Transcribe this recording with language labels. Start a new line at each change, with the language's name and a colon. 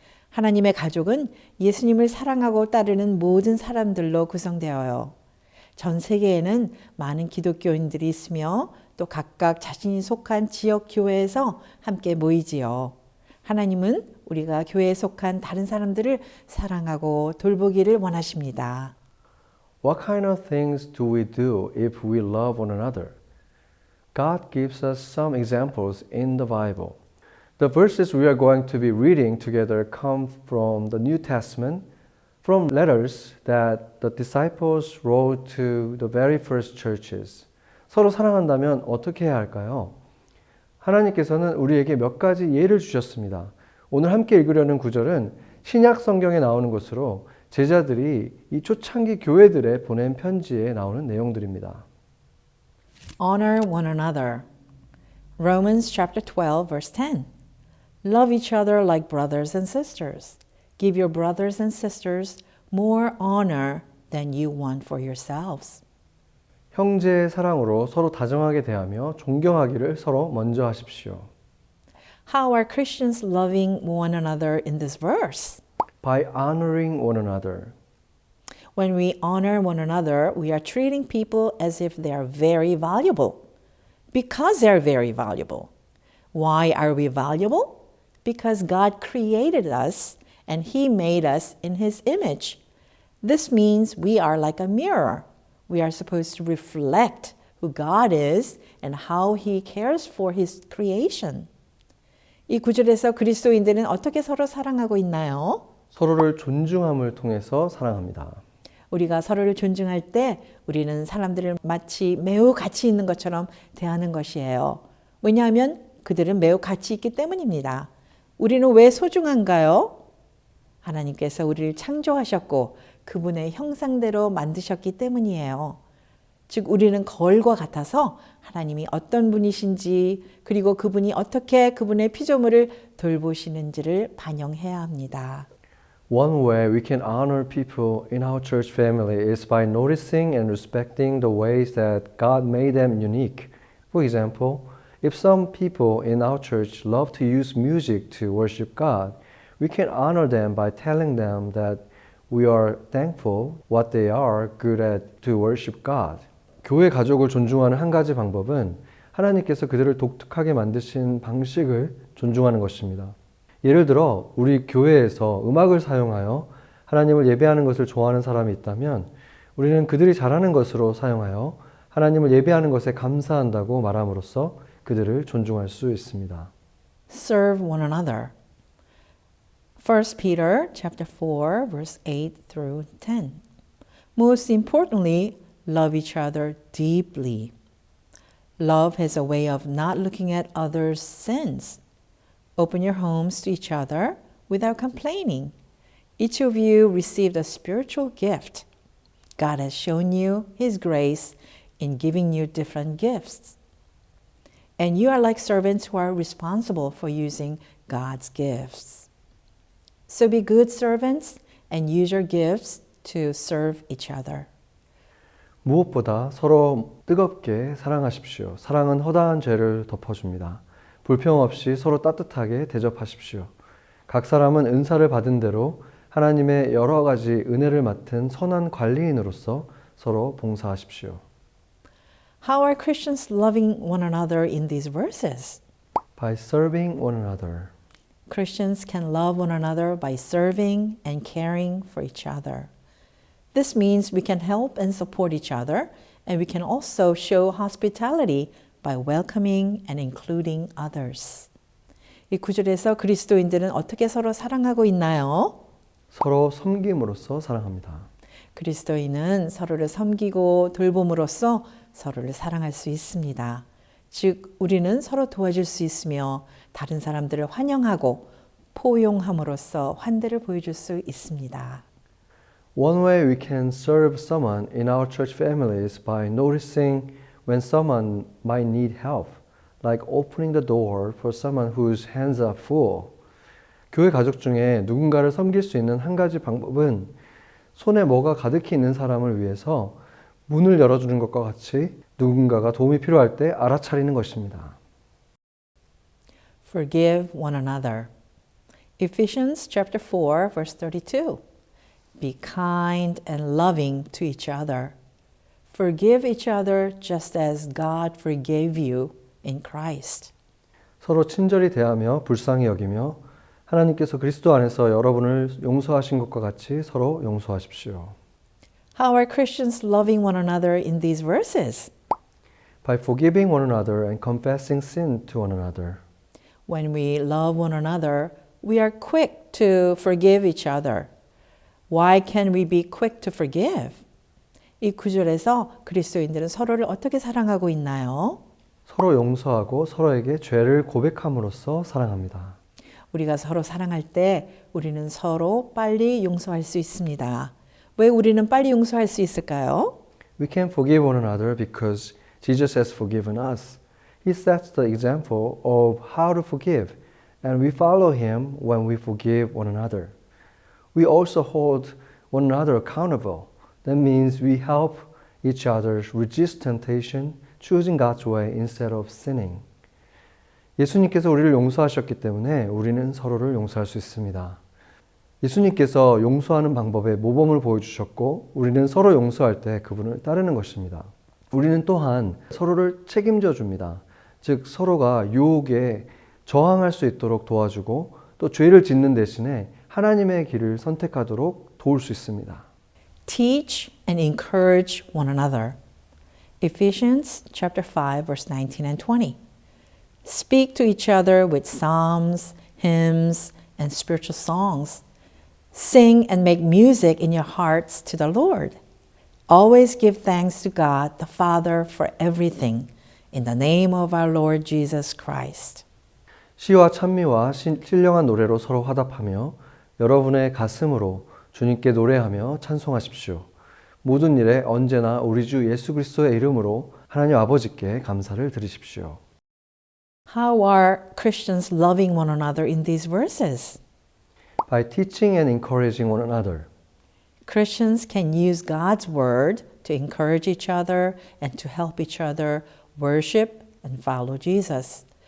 Korean: 하나님의 가족은 예수님을 사랑하고 따르는 모든 사람들로 구성되어요. 전 세계에는 많은 기독교인들이 있으며 또 각각 자신이 속한 지역 교회에서 함께 모이지요. 하나님은 우리가 교회에 속한 다른 사람들을 사랑하고 돌보기를 원하십니다.
English: What kind of things do we do if we love one another? God gives us some examples in the Bible. The verses we are going to be reading together come from the New Testament, from letters that the disciples wrote to the very first churches.
Korean: 서로 사랑한다면 어떻게 해야 할까요? 하나님께서는 우리에게 몇 가지 예를 주셨습니다. 오늘 함께 읽으려는 구절은 신약 성경에 나오는 것으로 제자들이 이 초창기 교회들에 보낸 편지에 나오는 내용들입니다.
English: Honor one another. Romans chapter 12 verse 10. Love each other like brothers and sisters. Give your brothers and sisters more honor than you want for yourselves.
Korean: 형제의 사랑으로 서로 다정하게 대하며 존경하기를 서로 먼저 하십시오.
English: How are Christians loving one another in this verse? By honoring one another. When we honor one another, we are treating people as if they are very valuable. Because they are very valuable. Why are we valuable? Because God created us and He made us in His image. This means we are like a mirror. We are supposed to reflect who God is and how He cares for His creation.
Korean: 이 구절에서 그리스도인들은 어떻게 서로 사랑하고 있나요? 서로를 존중함을 통해서 사랑합니다. 우리가 서로를 존중할 때 우리는 사람들을 마치 매우 가치 있는 것처럼 대하는 것이에요. 왜냐하면 그들은 매우 가치 있기 때문입니다. 우리는 왜 소중한가요? 하나님께서 우리를 창조하셨고 그분의 형상대로 만드셨기 때문이에요. 즉 우리는 거울과 같아서 하나님이 어떤 분이신지 그리고 그분이 어떻게 그분의 피조물을 돌보시는지를 반영해야 합니다.
English: One way we can honor people in our church family is by noticing and respecting the ways that God made them unique. For example, if some people in our church love to use music to worship God, we can honor them by telling them that we are thankful what they are good at to worship God.
Korean: 교회 가족을 존중하는 한 가지 방법은 하나님께서 그들을 독특하게 만드신 방식을 존중하는 것입니다. 예를 들어 우리 교회에서 음악을 사용하여 하나님을 예배하는 것을 좋아하는 사람이 있다면 우리는 그들이 잘하는 것으로 사용하여 하나님을 예배하는 것에 감사한다고 말함으로써 그들을 존중할 수 있습니다.
English: Serve one another. 1 Peter chapter 4 verse 8 through 10. Most importantly, love each other deeply. Love has a way of not looking at others' sins. Open your homes to each other without complaining. Each of you received a spiritual gift. God has shown you His grace in giving you different gifts. And you are like servants who are responsible for using God's gifts. So be good servants and use your gifts to serve each other.
Korean: 무엇보다 서로 뜨겁게 사랑하십시오. 사랑은 허다한 죄를 덮어줍니다. 불평 없이 서로 따뜻하게 대접하십시오. 각 사람은 은사를 받은 대로 하나님의 여러 가지 은혜를 맡은 선한 관리인으로서 서로 봉사하십시오.
English: How are Christians loving one another in these verses? By serving one another. Christians can love one another by serving and caring for each other. This means we can help and support each other, and we can also show hospitality by welcoming and including others.
Korean: 이 구절에서 그리스도인들은 어떻게 서로 사랑하고 있나요? 서로 섬김으로써 사랑합니다. 그리스도인은 서로를 섬기고 돌봄으로써 서로를 사랑할 수 있습니다. 즉, 우리는 서로 도와줄 수 있으며 다른 사람들을 환영하고 포용함으로써 환대를 보여줄 수 있습니다.
English: One way we can serve someone in our church family is by noticing when someone might need help, like opening the door for someone whose hands are full.
Korean: 교회 가족 중에 누군가를 섬길 수 있는 한 가지 방법은 손에 뭐가 가득히 있는 사람을 위해서 문을 열어주는 것과 같이 누군가가 도움이 필요할 때 알아차리는 것입니다.
English: Forgive one another. Ephesians chapter 4 verse 32. Be kind and loving to each other. Forgive each other just as God forgave you in Christ.
Korean: 서로 친절히 대하며 불쌍히 여기며 하나님께서 그리스도 안에서 여러분을 용서하신 것과 같이 서로 용서하십시오.
English: How are Christians loving one another in these verses? By forgiving one another and confessing sin to one another. When we love one another, we are quick to forgive each other. Why can we be quick to forgive?
Korean: 이 구절에서 그리스도인들은 서로를 어떻게 사랑하고 있나요? 서로 용서하고 서로에게 죄를 고백함으로써 사랑합니다. 우리가 서로 사랑할 때 우리는 서로 빨리 용서할 수 있습니다. 왜 우리는 빨리 용서할 수 있을까요?
English: We can forgive one another because Jesus has forgiven us. He sets the example of how to forgive, and we follow him when we forgive one another. We also hold one another accountable. That means we help each other resist temptation, choosing God's way instead of sinning.
Korean: 예수님께서 우리를 용서하셨기 때문에 우리는 서로를 용서할 수 있습니다. 예수님께서 용서하는 방법의 모범을 보여주셨고 우리는 서로 용서할 때 그분을 따르는 것입니다. 우리는 또한 서로를 책임져 줍니다. 즉 서로가 유혹에 저항할 수 있도록 도와주고 또 죄를 짓는 대신에 하나님의 길을 선택하도록 도울 수 있습니다.
English: Teach and encourage one another. Ephesians chapter 5 verse 19 and 20. Speak to each other with psalms, hymns, and spiritual songs. Sing and make music in your hearts to the Lord. Always give thanks to God the Father for everything in the name of our Lord Jesus Christ.
Korean: 시와 찬미와 신령한 노래로 서로 화답하며 여러분의 가슴으로 주님께 노래하며 찬송하십시오. 모든 일에 언제나 우리 주 예수 그리스도의 이름으로 하나님 아버지께 감사를 드리십시오.
English: How are Christians loving one another in these verses? By teaching and encouraging one another. Christians can use God's word to encourage each other and to help each other worship and follow Jesus.